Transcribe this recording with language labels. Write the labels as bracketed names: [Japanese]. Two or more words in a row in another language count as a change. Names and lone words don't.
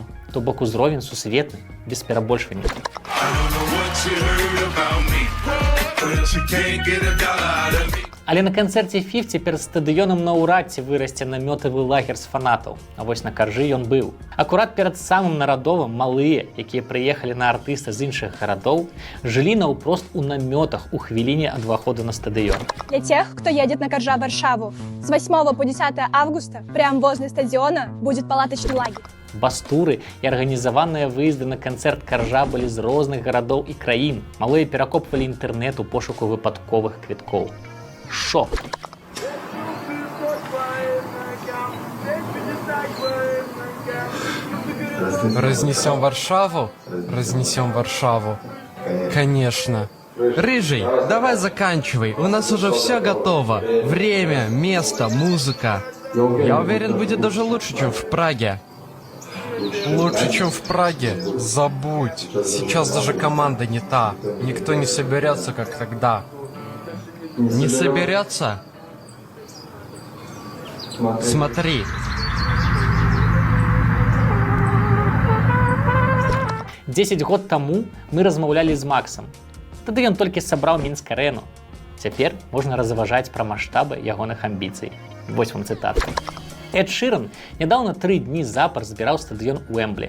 [Belarusian] То бок узровень сусветны, без перабольшвання. Але на канцэрце 50 перад стадыёнам наўрад ці вырасце намётавы лагер з фанатаў. А вось на Каржы ён быў. Акурат перад самым Нарадовым малыя, якія прыехалі на артыста з іншых гарадоў, жылі наўпрост у намётах у хвіліне ад уваходу на стадыён. [Russian] Для тех, кто едет на Каржа в Варшаву, с 8 по 10 августа прямо возле стадиона будет палаточный лагерь. [Belarusian] Бастуры і арганізаваныя выезды на канцэрт Каржа былі з розных гарадоў і краін. Малыя перакопвалі інтэрнэт у пошуку выпадковых квіткоў. Шок! [Russian] Разнесем Варшаву? Разнесем Варшаву. Конечно. Рыжий, давай заканчивай. У нас уже все готово. Время, место, музыка. Я уверен, будет даже лучше, чем в Праге. Лучше, чем в Праге? Забудь. Сейчас даже команда не та. Никто не соберется, как тогда. Не соберется? Смотри. [Belarusian] Дзесяць год таму мы размаўлялі з Максам. Тады ён толькі сабраў Мінск-арэну. Цяпер можна разважаць пра маштабы ягоных амбіцый. Вось вам цытатка. Эд Ширан нядаўна 3 дні запар збіраў стадыён Уэмблі.